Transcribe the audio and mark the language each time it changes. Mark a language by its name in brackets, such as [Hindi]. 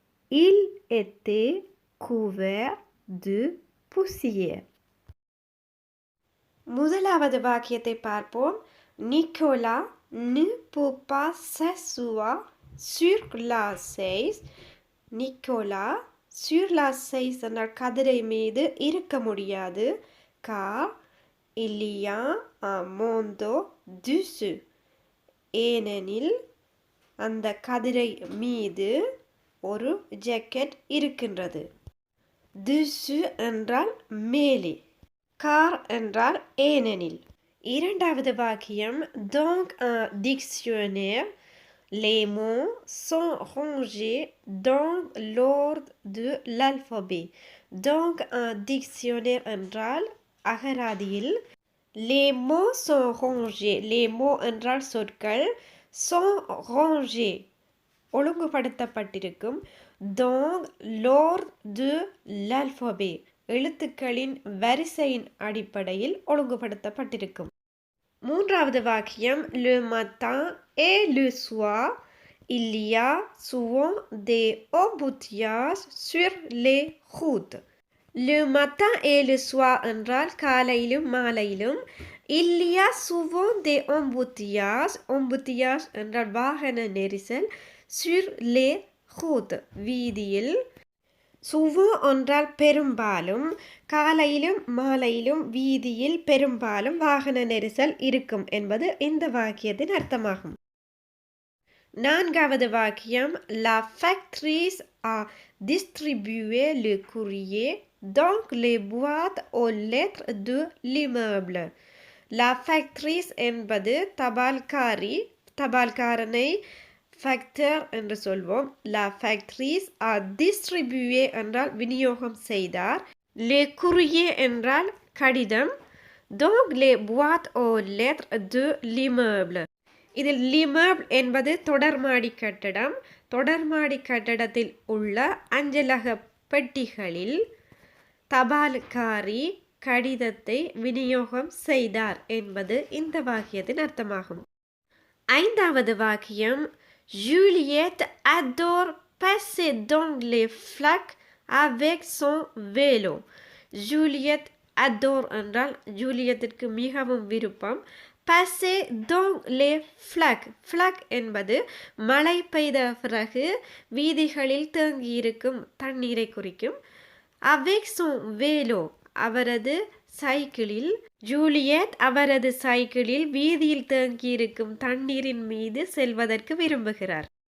[French] Il était couvert de poussière. [Tamil] முதலாவது வாக்கியத்தை பார்ப்போம். [French] நிக்கோலா ne peut pas s'asseoir sur la chaise. [Tamil] Nicolas [French] sur la chaise [Tamil] என்ற கதிரை மீது இருக்க முடியாது. [French] car il y a un manteau dessus. [Tamil] ஏனெனில் அந்த கதிரை மீது ஒரு ஜாக்கெட் இருக்கின்றது. dessus என்றால் மேலே, car என்றால் ஏனெனில். இரண்டாவது வாக்கியம் [French] donc un dictionnaire, les mots sont rangés dans l'ordre de l'alphabet. donc un dictionnaire [Tamil] என்றால் அகராதியில் [French] les mots sont rangés, les mots [Tamil] என்றால் சொற்கள், [French] sont rangés [Tamil] ஒழுங்குபடுத்தப்பட்டிருக்கும், [French] dans l'ordre de l'alphabet [Tamil] எழுத்துக்களின் வரிசையின் அடிப்படையில் ஒழுங்குபடுத்தப்பட்டிருக்கும். மூன்றாவது வாக்கியம் [French] le matin et le soir il y a souvent des embouteillages sur les routes. le matin et le soir [Tamil] என்றால் காலையிலும் மாலையிலும், [French] il y a souvent des embouteillages, embouteillages [Tamil] என்றால் வாகன நெரிசல், [French] sur les routes [Tamil] வீதியில். souvent என்றால் பெரும்பாலும், காலையிலும் மாலையிலும் வீதியில் பெரும்பாலும் வாகன நெரிசல் இருக்கும் என்பது இந்த வாக்கியத்தின் அர்த்தமாகும். நான்காவது வாக்கியம் [French] la factrice a distribué le courrier dans les boîtes aux lettres de l'immeuble. la factrice [Tamil] என்பது தபால்காரி, தபால்காரனை ஃபேக்டர் என்று சொல்வோம். [French] la factrice a distribué [Tamil] என்றால் விநியோகம் செய்தார். [French] le courrier [Tamil] என்றால் கடிதம். [French] donc les boîtes aux lettres de l'immeuble. [Tamil] இதில் l'immeuble என்பது தொடர்மாடி கட்டடம். தொடர்மாடி கட்டடத்தில் உள்ள அஞ்சலக பெட்டிகளில் தபால்காரி கடிதத்தை விநியோகம் செய்தார் என்பது இந்த வாக்கியத்தின் அர்த்தமாகும். ஐந்தாவது வாக்கியம் [French] Juliette adore passer dans les flaques avec son vélo. Juliette adore [Tamil] என்றால் ஜூலியத்திற்கு மிகவும் விருப்பம். [French] passer dans les flaques, [Tamil] flaque என்பது மழை பெய்த பிறகு வீதிகளில் தேங்கியிருக்கும் தண்ணீரை குறிக்கும். [French] avec son vélo [Tamil] அவரது சைக்கிளில், ஜூலியட் அவரது சைக்கிளில் வீதியில் தேங்கியிருக்கும் தண்ணீரின் மீது செல்வதற்கு விரும்புகிறார்.